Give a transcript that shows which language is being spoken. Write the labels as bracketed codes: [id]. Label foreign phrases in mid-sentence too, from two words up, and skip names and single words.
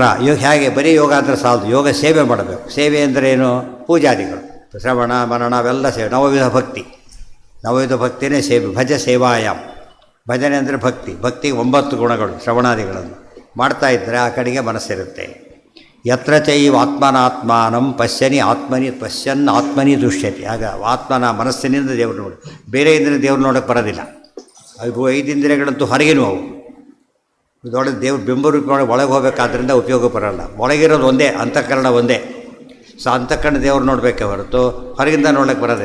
[kn] ಹೇಗೆ ಬರೀ ಯೋಗ ಅಂದರೆ ಸಾಲದು, ಯೋಗ ಸೇವೆ ಮಾಡಬೇಕು. ಸೇವೆ ಅಂದ್ರೇನು? ಪೂಜಾದಿಗಳು, ಶ್ರವಣ ಮರಣ ಅವೆಲ್ಲ ಸೇವೆ. ನವವಿಧ ಭಕ್ತಿ, ನವವಿಧ ಭಕ್ತಿನೇ ಸೇವೆ. [sa] ಭಜ ಸೇವಾಯಾಮ್. [kn] ಭಜನೆ ಅಂದರೆ ಭಕ್ತಿ. ಭಕ್ತಿಗೆ 9 ಗುಣಗಳು, ಶ್ರವಣಾದಿಗಳನ್ನು ಮಾಡ್ತಾ ಇದ್ದರೆ ಆ ಕಡೆಗೆ ಮನಸ್ಸಿರುತ್ತೆ. [sa] ಯತ್ರ ಚೈವ ಆತ್ಮನಾತ್ಮಾನಂ ಪಶ್ಯನ್ ಆತ್ಮನಿ ದುಷ್ಯತಿ. [kn] ಆಗ ಆತ್ಮನ ಮನಸ್ಸಿನಿಂದ ದೇವರು ನೋಡಿ, ಬೇರೆ ಇಂದ್ರಿಯ ದೇವ್ರು ನೋಡೋಕ್ಕೆ ಬರೋದಿಲ್ಲ. ಅದು 5 ಇಂದ್ರಿಯಗಳಂತೂ ಹೊರಗಿನೂ ಅವು. ಇದೊಳಗೆ ದೇವ್ರು ಬಿಂಬರೂಪಿ ಒಳಗೆ ಹೋಗಬೇಕಾದ್ರಿಂದ ಉಪಯೋಗ ಬರೋಲ್ಲ. ಒಳಗಿರೋದು ಒಂದೇ, ಅಂತಃಕರಣ ಒಂದೇ. ಸೊ ಅಂತಃಕರಣ ದೇವ್ರು ನೋಡಬೇಕೆ ಹೊರತು ಹೊರಗಿಂದ ನೋಡೋಕ್ಕೆ ಬರೋದಿಲ್ಲ.